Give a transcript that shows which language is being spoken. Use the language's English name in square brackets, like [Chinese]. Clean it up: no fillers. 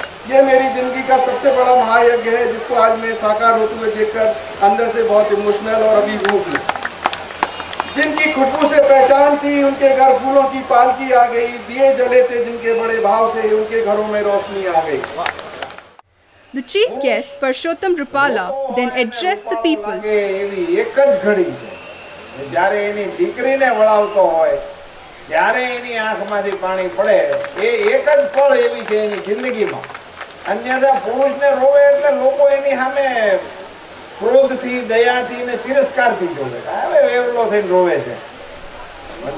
[Hindi] ये मेरी जिंदगी का सबसे बड़ा महायज्ञ है, जिसको आज मैं साकार होते हुए देखकर अंदर से बहुत इमोशनल और अभिभूत हूँ। जिनकी खुशबू से पहचान थी, उनके घर फूलों की पालकी आ गई, दिए जले थे जिनके बड़े भाव से, उनके घरों में रोशनी आ गई। [English] The chief guest, Parshottam Rupala, then addressed the people. [Gujarati] એવી એક જ ઘડી છે જ્યારે એની દીકરીને વળાવતો હોય ત્યારે એની આંખમાંથી પાણી પડે, એ એક જ પળ એવી છે એની જિંદગીમાં। અન્યથા પુરુષને રોવે એટલે લોકો એની સામે ક્રોધથી, દયાથી ને તિરસ્કારથી જોવે, હવે વેવલો થઈને રોવે છે।